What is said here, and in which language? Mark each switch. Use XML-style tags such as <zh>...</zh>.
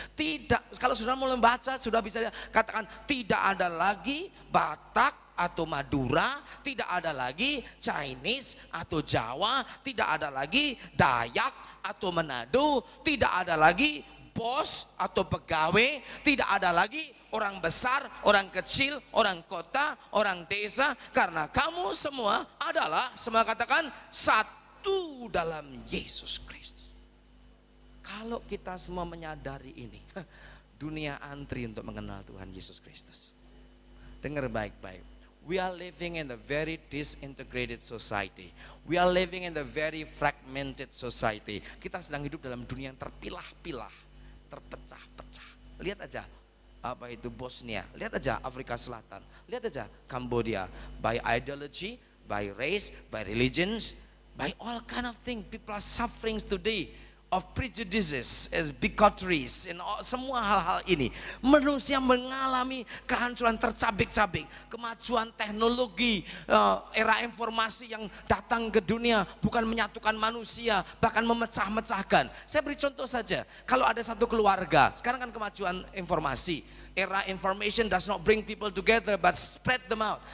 <id>Tidak, kalau sudah mau membaca sudah bisa katakan tidak ada lagi Batak atau Madura, tidak ada lagi Chinese atau Jawa, tidak ada lagi Dayak atau Manado, tidak ada lagi bos atau pegawai, tidak ada lagi orang besar, orang kecil, orang kota, orang desa, karena kamu semua adalah, semua katakan, satu dalam Yesus Kristus. Kalau kita semua menyadari ini, dunia antri untuk mengenal Tuhan Yesus Kristus. Dengar baik-baik.</id> <en>We are living in a very disintegrated society. We are living in a very fragmented society.</en> <id>Kita sedang hidup dalam dunia yang terpilah-pilah, terpecah-pecah. Lihat aja apa itu Bosnia, lihat aja Afrika Selatan, lihat aja Cambodia,</id> <en>by ideology, by race, by religions, by all kind of things. People are suffering today of prejudices, as bigotries,</en> <id>semua hal-hal ini. Manusia mengalami kehancuran tercabik-cabik. Kemajuan teknologi, era informasi yang datang ke dunia bukan menyatukan manusia, bahkan memecah-mecahkan. Saya beri contoh saja, kalau ada satu keluarga, sekarang kan kemajuan informasi, era</id> <en>information does not bring people together but spread them out.</en>